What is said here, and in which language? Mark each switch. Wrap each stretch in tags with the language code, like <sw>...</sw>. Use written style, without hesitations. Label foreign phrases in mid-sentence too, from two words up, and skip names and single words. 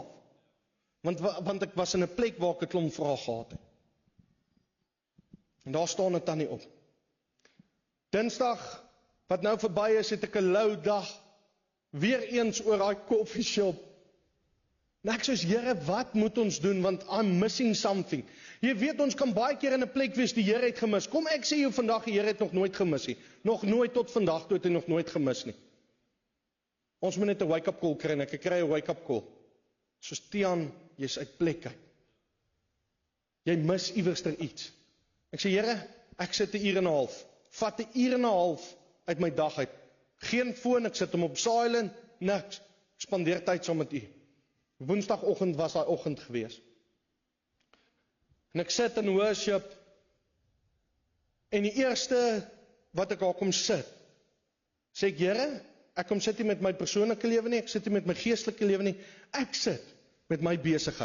<af>Want ek was in 'n plek waar ek 'n klomp vrae gehad het. En daar staan dit dan nie op. Dinsdag wat nou verby is, het ek 'n lou dag weer eens oor daai koffieshop. En ek sê, Here, wat moet ons doen, want</af> <en>I'm missing something.</en> <af>Jy weet, ons kan baie keer in 'n plek wees, die Here het gemis. Kom, ek sê jou vandag, die Here het nog nooit gemis nie. Nog nooit tot vandag toe het hy nog nooit gemis nie. Ons moet net 'n wake-up call kry, en ek kry 'n wake-up call. Soos Tiaan, jy's uit plek uit. Jy mis iewerster iets. Ek sê, Here, ek sit 'n uur en 'n half. Vat 'n uur en 'n half uit my dag uit. Geen foon, ek sit hom op silent, niks. Ek spandeer tyd saam met U. Woensdagoggend was daai oggend gewees. En ek sit in worship, en die eerste wat ek daar kom sit, sê ek, Here, ek kom sit nie met my persoonlike lewe nie, ek sit nie met my geestelike lewe nie, ek sit met my besigheid.</af>